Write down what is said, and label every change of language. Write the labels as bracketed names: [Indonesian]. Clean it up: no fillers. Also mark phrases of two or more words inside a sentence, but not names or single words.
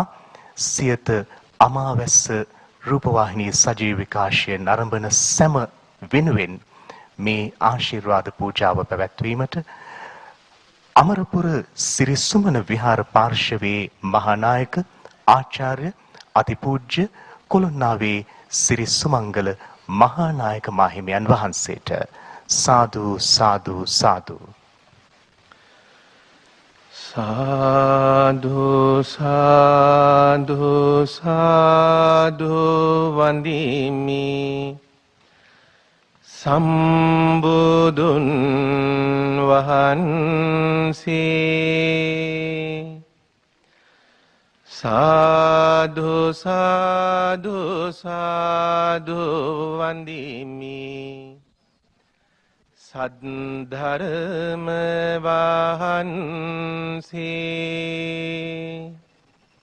[Sinhala] සියත අමාවැස්ස රූපවාහිනී සජීව විකාශය නරඹන සෑම වෙනුවෙන් මේ ආශිර්වාද පූජාව පැවැත්වීමට අමරපුර සිරි සුමන විහාර පාර්ශවයේ මහානායක ආචාර්ය අතිපූජ්‍ය කොළොන්නාවේ සිරි සුමංගල මහානායක මාහිමියන් වහන්සේට සාදු සාදු සාදු සාදු සාදු සාදු වන්දිමි සම්බුදුන් වහන්සේ. සාදු සාදු සාදු වන්දිමි සද්ධර්ම වහන්සේ.